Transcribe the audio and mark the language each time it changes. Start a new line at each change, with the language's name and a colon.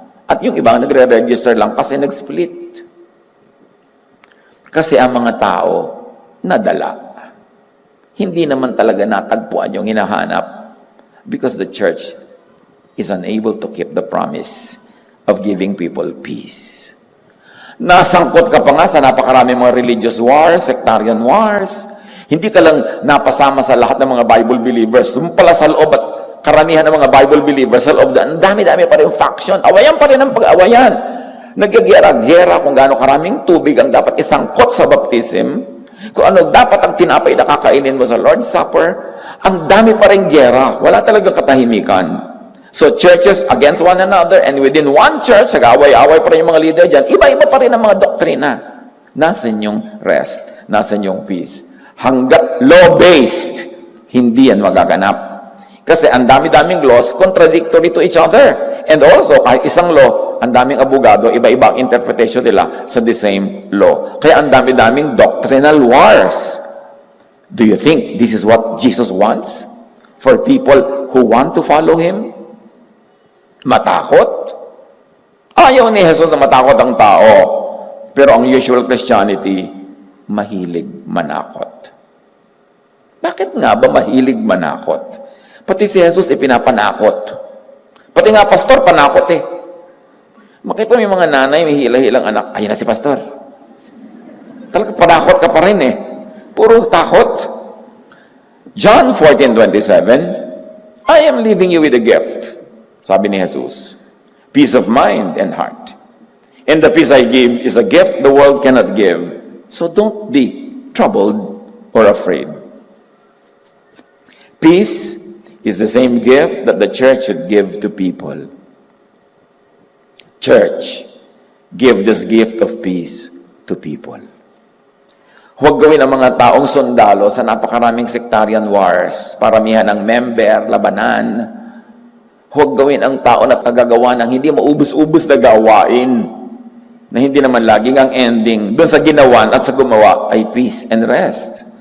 Filipino: At yung ibang nagre-register lang kasi nag-split. Kasi ang mga tao, nadala. Hindi naman talaga natagpuan yung hinahanap
English: because the church is unable to keep the promise of giving people peace.
Filipino: Nasangkot ka pa nga sa napakaraming mga religious wars, sectarian wars. Hindi ka lang napasama sa lahat ng mga Bible believers. Pala sa loob at karamihan ng mga Bible believers sa loob, ang dami-dami pa rin faction. Awayan pa rin ang pag-awayan. Nagyagera-gera kung gaano karaming tubig ang dapat isangkot sa baptism, kung ano dapat ang tinapay na kakainin mo sa Lord's Supper. Ang dami pa rin gera. Wala talagang katahimikan.
English: So churches against one another, and within one church,
Filipino: nag-away-away pa rin yung mga leader dyan, iba-iba pa rin ang mga doktrina. Nasaan yung rest? Nasaan yung peace? Hanggat law-based, hindi yan magaganap. Kasi ang dami-daming laws,
English: contradictory to each other.
Filipino: And also, kahit isang law, ang daming abogado, iba-ibang interpretation nila sa the same law. Kaya ang dami-daming doctrinal wars.
English: Do you think this is what Jesus wants for people who want to follow Him?
Filipino: Matakot? Ayaw ni Jesus na matakot ang tao. Pero ang usual Christianity, mahilig manakot. Bakit nga ba mahilig manakot? Pati si Jesus ipinapanakot. Pati nga pastor, panakot eh. Makita mo yung mga nanay, may hila-hilang anak. Ayun na si pastor. Talaga panakot ka pa rin eh. Puro takot.
English: John 14:27, I am leaving you with a gift.
Filipino: Sabi ni Jesus,
English: peace of mind and heart. And the peace I give is a gift the world cannot give. So don't be troubled or afraid. Peace is the same gift that the church should give to people. Church, give this gift of peace to people.
Filipino: Huwag gawin ang mga taong sundalo sa napakaraming sectarian wars, paramihan ng member, labanan. Huwag gawin ang tao na tagagawa ng hindi maubos-ubos na gawain na hindi naman laging ang ending doon sa ginawan at sa gumawa ay peace and rest.